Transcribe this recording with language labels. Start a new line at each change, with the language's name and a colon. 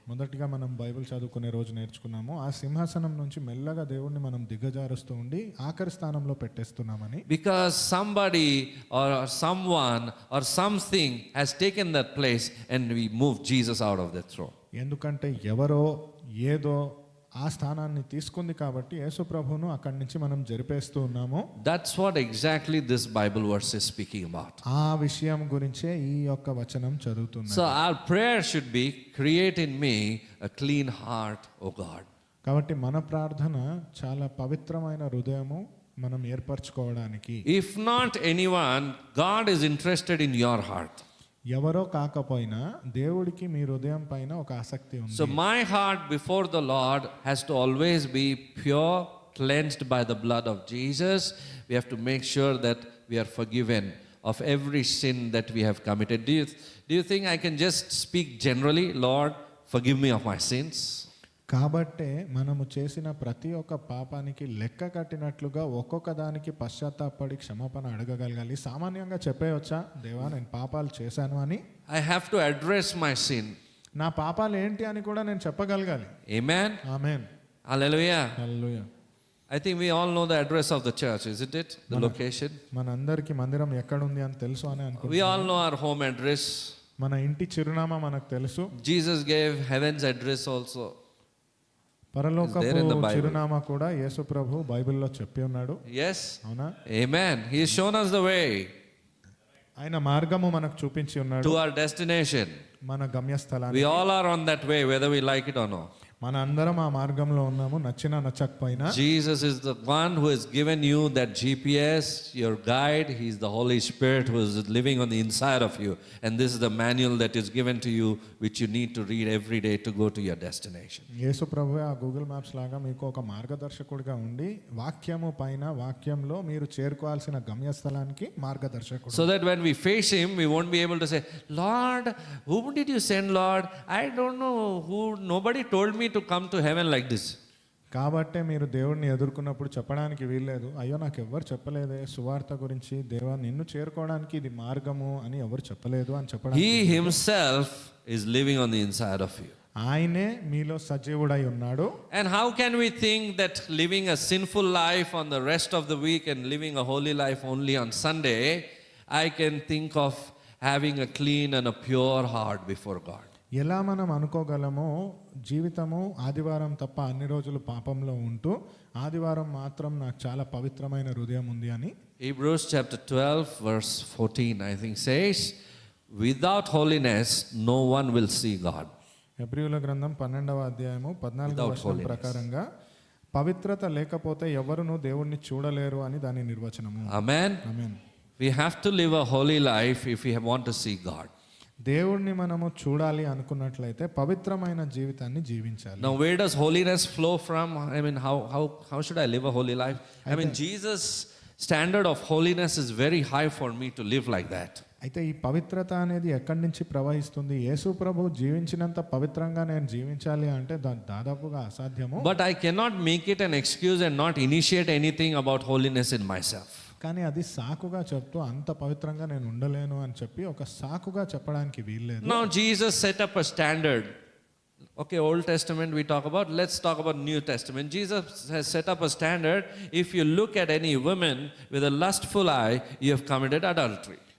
Telugu: మొదటిగా మనం బైబిల్ చదువుకునే రోజు నేర్చుకున్నాము, ఆ సింహాసనం నుంచి మెల్లగా దేవుణ్ణి మనం దిగజారుస్తూ ఉండి ఆఖరి స్థానంలో పెట్టేస్తున్నామని.
English: Because somebody or someone or something has taken that place and we move Jesus out of that throne.
Telugu: ఎందుకంటే ఎవరో ఏదో ఆ స్థానాన్ని తీసుకుంది కాబట్టి యేసు ప్రభువును అక్కడి నుంచి మనం జరిపేస్తూ ఉన్నాము.
English: That's what exactly this Bible verse is speaking about.
Telugu: ఆ విషయం గురించే ఈ యొక్క వచనం చదువుతున్నాం.
English: So our prayer should be, create in me a clean heart, O God.
Telugu: కాబట్టి మన ప్రార్థన చాలా పవిత్రమైన హృదయము మనం ఏర్పరచుకోవడానికి.
English: If not anyone, God is interested in your heart.
Telugu: ఎవరో కాకపోయినా దేవుడికి మీ హృదయం పైన ఒక ఆసక్తి ఉంది.
English: So my heart before the Lord has to always be pure, cleansed by the blood of Jesus. We have to make sure that we are forgiven of every sin that we have committed. Do you think I can just speak generally, Lord, forgive me of my sins?
Telugu: కాబట్టే మనము చేసిన ప్రతి ఒక్క పాపానికి లెక్క కట్టినట్లుగా ఒక్కొక్క దానికి పశ్చాత్తాపడి క్షమాపణ అడగగలగాలి. సామాన్యంగా చెప్పేయొచ్చా, దేవా నేను పాపాలు చేశాను అని?
English: I have to address my sin.
Telugu: నా పాపాలు ఏంటి అని కూడా నేను చెప్పగలగాలి.
English: Amen.
Telugu: Amen.
English: Hallelujah.
Telugu: Hallelujah.
English: I think we all know the address of the church, isn't it? The location.
Telugu: మనందరికీ మందిరం ఎక్కడ ఉంది అని తెలుసు అని
English: We
Telugu: అనుకుంటున్నాను.
English: all know our home address.
Telugu: మన ఇంటి చిరునామా మనకు తెలుసు.
English: Jesus gave heaven's address also.
Telugu: పరలోకపు
English: It's there in the Bible.
Telugu: చిరునామా కూడా యేసు ప్రభు బైబిల్లో చెప్పి ఉన్నాడు.
English: Yes.
Telugu: అవునా?
English: Amen. He has shown us the way
Telugu: ఆయన మార్గము మనకు చూపించి ఉన్నాడు,
English: to our destination.
Telugu: మన గమ్యస్థలాన్ని.
English: We all are on that way, whether we like it or not.
Telugu: మన అందరం ఆ మార్గంలో ఉన్నాము, నచ్చినా నచ్చకపోయినా.
English: Jesus is the one who has given you that GPS, your guide. He is the Holy Spirit who is living on the inside of you. And this is the manual that is given to you, which you need to read every day to go to your destination.
Telugu: యేసు ప్రభువే ఆ Google maps లాగా మీకు ఒక మార్గదర్శకుడిగా ఉండి వాక్యము పైన వాక్యంలో మీరు చేరుకోవాల్సిన గమ్యస్థలానికి మార్గదర్శకుడు.
English: So that when we face him, we won't be able to say, Lord, whom did you send, Lord? I don't know who, nobody told me to come to heaven like this.
Telugu: కాబట్టే మీరు దేవుడిని ఎదుర్కొన్నప్పుడు చెప్పడానికి వీల్లేదు, అయ్యో నాకు ఎవరు చెప్పలేదే సువార్త గురించి, దేవా నిన్ను చేరుకోవడానికి ఇది మార్గము అని ఎవరు చెప్పలేదు అని చెప్పడానికి.
English: He himself is living on the inside of you.
Telugu: ఆయనే మీలో సజీవుడై ఉన్నాడు.
English: And how can we think that living a sinful life on the rest of the week and living a holy life only on Sunday, I can think of having a clean and a pure heart before God?
Telugu: ఎలా మనం అనుకోగలమో, జీవితము ఆదివారం తప్ప అన్ని రోజులు పాపంలో ఉంటూ ఆదివారం మాత్రం నాకు చాలా పవిత్రమైన హృదయం ఉంది అని.
English: Hebrews chapter 12 verse 14 I think says, without holiness no one will see God.
Telugu: హెబ్రీయుల గ్రంథం 12వ అధ్యాయము 14వ వచనం ప్రకారంగా పవిత్రత లేకపోతే ఎవరును దేవుణ్ణి చూడలేరు అని దాని నిర్వచనము.
English: Amen.
Telugu: Amen.
English: We have to live a holy life if we want to see God.
Telugu: దేవుణ్ణి మనము చూడాలి అనుకున్నట్లయితే పవిత్రమైన జీవితాన్ని జీవించాలి.
English: Now, where does holiness flow from? I mean, how should I live a holy life? I mean, Jesus' standard of holiness is very high for me to live like that. అయితే ఈ పవిత్రత అనేది ఎక్కడి నుంచి ప్రవహిస్తుంది? యేసు ప్రభు జీవించినంత పవిత్రంగా నేను జీవించాలి అంటే దాదాపుగా అసాధ్యము. But I cannot make it an excuse and not initiate anything about holiness in myself. కానీ అది సాకుగా చెప్తూ అంత పవిత్రంగా నేను ఉండలేను అని చెప్పి ఒక సాకుగా చెప్పడానికి వీల్లేదు. Now, Jesus set up a standard. Okay, Old Testament we talk about. Let's talk about New Testament. Jesus has set up a standard. If you look at any woman with a lustful eye, you have committed adultery.